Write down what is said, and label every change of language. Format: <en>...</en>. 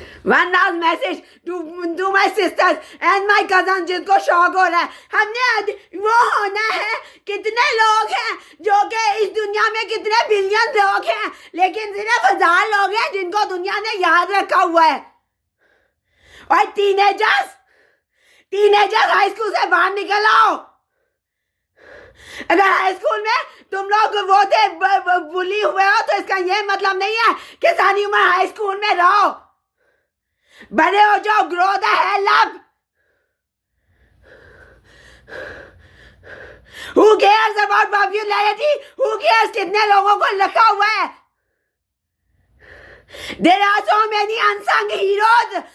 <en>One last message to my sisters and my cousins</en> <hi>जिनको शौक हो रहा है. हमने वो होना है. कितने लोग हैं जो कि इस दुनिया में कितने बिलियन लोग हैं, लेकिन सिर्फ 1000 लोग हैं जिनको दुनिया ने याद रखा हुआ है. और टीनेजर्स हाई स्कूल से बाहर निकल आओ. अगर हाई स्कूल में तुम लोग वो थे बुली हुए हो, तो इसका ये मतलब नहीं है कि सारी उम्र हाई स्कूल में रहो. बड़े हो जाओ.</hi> <en>Grow the hell up. Who cares about popularity? Who cares</en> <hi>कितने लोगों को रखा हुआ है?</hi> <en>There are so many unsung heroes.</en>